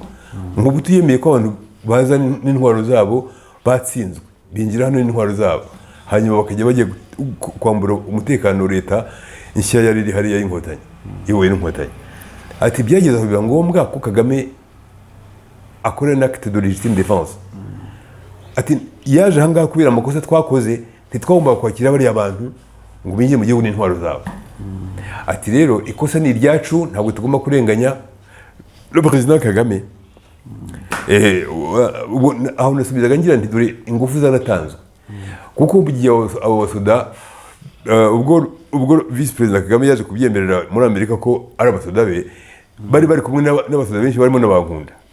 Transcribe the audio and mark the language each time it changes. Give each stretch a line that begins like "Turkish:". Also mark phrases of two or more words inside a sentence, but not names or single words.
Kinyarwanda: Mobutu yemeye ko abantu baza n'intwaro zabo batsinzwe, binjira hano n'intwaro zabo, hanyuma bakajya bagiye kwambura umutekano leta nshya yari iri hariya y'inkotanyi, iyobowe n'inkotanyi. Ati byageze aho biba ngombwa ko Kagame akora
French: un acte de légitime défense.
Kinyarwanda: Ati yaje ahangaha kubera amakosa twakoze, ntitwagomba kwakira bariya abantu ngo binjire mu gihugu n'intwaro zabo. Ati rero ikosa ni iryacu, ntabwo tugomba kurenganya
French: le président
Kinyarwanda: Kagame. Aho nasubizaga ngira nti dore ingufu zaratanzwe, kuko bugiye abo basoda, ubwo
French: vice président
Kinyarwanda: Kagame yaje kubyemerera muri Amerika ko ari abasoda be, bari kumwe n'abasoda benshi barimo n'abankunda.